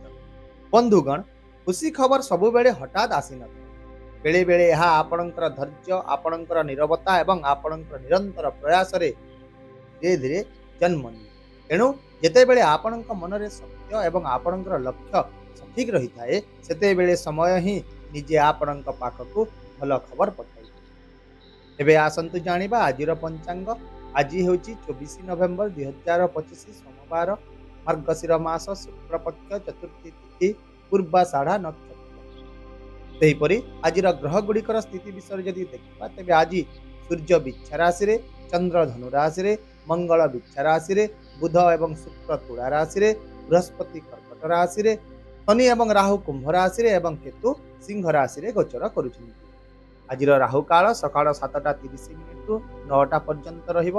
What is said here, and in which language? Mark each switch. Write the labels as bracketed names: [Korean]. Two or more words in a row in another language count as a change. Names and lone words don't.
[Odia] ବନ୍ଧୁଗଣ, ଖୁସି ଖବର ସବୁ ବେଳେ ହଠାତ ଆସି ନ ବେଳେ ବେଳେ ଯହ ଆପଣଙ୍କର ଧୈର୍ଯ୍ୟ ଆପଣଙ୍କର ନୀରବତା ଏବଂ ଆପଣଙ୍କର ନିରନ୍ତର ପ୍ରୟାସ ରେ ଧୀରେ ଧୀରେ ଜନ୍ମ ନିଏ। ଏଣୁ ଯେତେବେଳେ ଆପଣଙ୍କ ମନରେ ସତ୍ୟ ଏବଂ ଆପଣଙ୍କର ଲକ୍ଷ୍ୟ ସଠିକ ରହି ଥାଏ ସେତେବେଳେ ସମୟ ହିଁ ନିଜେ ଆପଣଙ୍କ ପାଖକୁ ଭଲ ଖବର ପଠାଇ। ଏବେ ଆସନ୍ତୁ ଜାଣିବା ଆଜିର ପଞ୍ଚାଙ୍ଗ। ଆଜି ହେଉଛି 24 ନଭେମ୍ବର 2025 ସୋମବାର, ମାର୍ଗଶିର ମାସ ଶୁକ୍ଳପକ୍ଷ ଚତୁର୍ଥୀ ତିଥି ପୂର୍ବାଷାଢ଼ା ନକ୍ଷତ୍ର। ସେହିପରି ଆଜିର ଗ୍ରହ ଗୁଡ଼ିକର ସ୍ଥିତି ବିଷୟ ଯଦି ଦେଖିବା ତେବେ ଆଜି ସୂର୍ଯ୍ୟ ବୃକ୍ଷ ରାଶି ରେ, ଚନ୍ଦ୍ର ଧନୁ ରାଶି ରେ, ମଙ୍ଗଳ ବୃକ୍ଷ ରାଶି ରେ, ବୁଧ ଏବଂ ଶୁକ୍ର ତୁଳା ରାଶି ରେ, ବୃହସ୍ପତି କର୍କଟ ରାଶି ରେ, ଶନି ଏବଂ ରାହୁ କୁମ୍ଭ ରାଶି ରେ ଏବଂ କେତୁ ସିଂହ ରାଶି ରେ ଗୋଚର କରୁଛନ୍ତି। ଆଜିର ରାହୁ କାଳ ସକାଳ 7:30 ରୁ 9ଟା ପର୍ଯ୍ୟନ୍ତ ରହିବ।